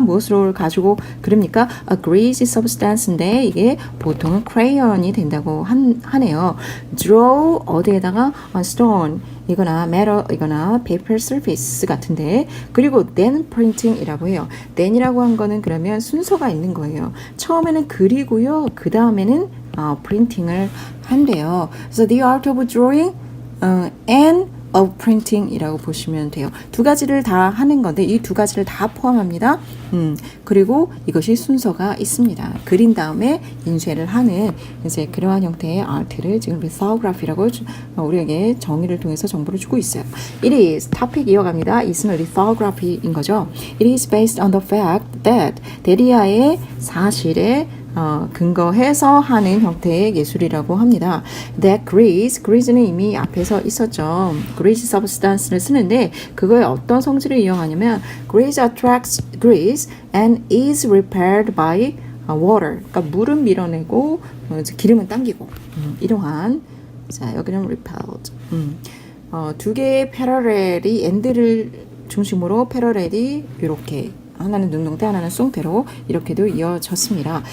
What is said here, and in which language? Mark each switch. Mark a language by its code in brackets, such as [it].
[ko] 무엇으로 가지고 그립니까? [en] A greasy substance [ko] 인데 이게 보통은 crayon이 된다고 하네요. [en] Draw [ko] 어디에다가 [en] on stone 이거나 metal 이거나 paper surface [ko] 같은데 그리고 [en] then printing이라고 해요. [ko] then이라고 한 거는 그러면 순서가 있는 거예요. 처음에는 그리고요. 그 다음에는 printing을 한대요. [en] So the art of drawing and of printing이라고 [ko] 보시면 돼요. 두 가지를 다 하는 건데 이 두 가지를 다 포함합니다. 그리고 이것이 순서가 있습니다. 그린 다음에 인쇄를 하는 이제 그러한 형태의 아트를 지금 lithography라고 우리에게 정의를 통해서 정보를 주고 있어요. [en] It is topic [ko] 이어갑니다. 이것은 lithography인 거죠. [en] It is based on the fact that [ko] 데리아의 사실에 근거해서 하는 형태의 예술이라고 합니다. That grease는 이미 앞에서 있었죠. [en] grease substance를 쓰는데 [ko] 그거에 어떤 성질을 이용하냐면 [en] grease attracts grease and is repelled by water. [ko] 그러니까 물은 밀어내고 기름은 당기고 이러한 자 여기는 repelled. 두 개의 패러렐이 엔드를 중심으로 패러렐이 이렇게 하나는 눈동태 하나는 쏭태로 이렇게도 이어졌습니다.